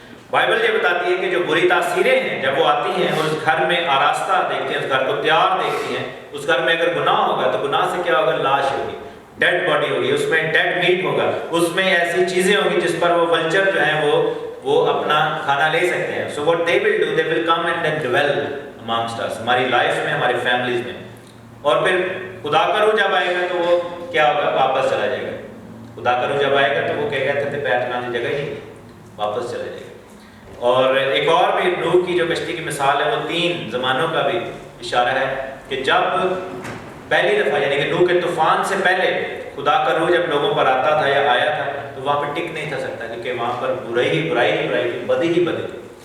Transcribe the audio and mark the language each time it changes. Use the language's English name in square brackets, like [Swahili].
[Urdu] Bible یہ بتاتی ہے کہ جو بری تاثیریں ہیں جب وہ آتی ہیں اور اس گھر میں آراستہ دیکھتے ہیں, اس گھر کو تیار دیکھتی ہیں, اس گھر میں اگر گناہ ہوگا تو گناہ سے کیا ہوگا, لاش ہوگی, ڈیڈ باڈی ہوگی, اس میں ڈیڈ میٹ ہوگا, اس میں ایسی چیزیں ہوں گی جس پر وہ ولچر جو ہیں وہ اپنا کھانا لے سکتے ہیں. [English] so what they will do, they will come and then dwell amongst us, [Urdu] ہماری لائف میں, ہماری فیملیز میں. اور پھر خدا کا روح جب آئے گا تو وہ کیا ہوگا, واپس چلا جائے گا. خدا کا روح جب آئے گا تو وہ کیا کہتے تھے, پیر ٹکانے کی جگہ ہی نہیں, واپس چلا جائے گا. اور ایک اور بھی نوح کی جو کشتی کی مثال ہے وہ 3 زمانوں کا بھی اشارہ ہے کہ جب پہلی دفعہ یعنی کہ نوح کے طوفان سے پہلے خدا کا روح جب لوگوں پر آتا تھا یا آیا تھا تو وہاں پہ ٹک نہیں تھا سکتا, کیونکہ وہاں پر برائی ہی تھی, بدی ہی بدی تھی.